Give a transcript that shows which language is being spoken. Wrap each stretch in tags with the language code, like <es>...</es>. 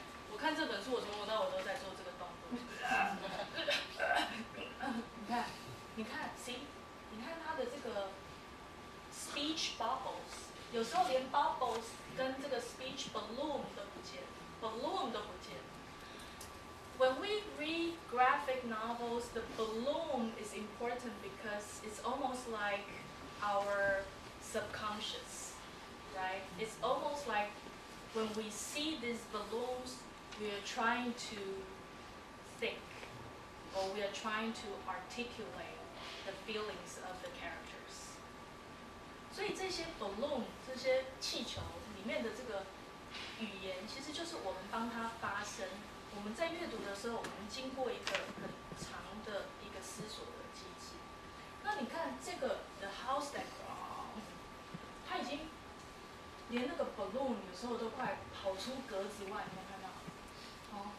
<zh>我看这本书，我从头到尾都在做这个动作。你看 ，see， 你看它的这个 speech bubbles， 有时候连 bubbles 跟这个 speech balloon 都不见 ，balloon 都不见。</zh> <en>When we read graphic novels, the balloon is important because it's almost like our subconscious, right? It's almost like when we see these balloons, we are trying to think, or we are trying to articulate the feelings of the characters.</en> <zh>所以这些 balloon 这些气球里面的这个语言，其实就是我们帮它发声。我们在阅读的时候，我们经过一个很长的一个思索的机制。那你看这个 The House That Grown， 它已经连那个 balloon 有时候都快跑出格子外，有没有看到？</zh>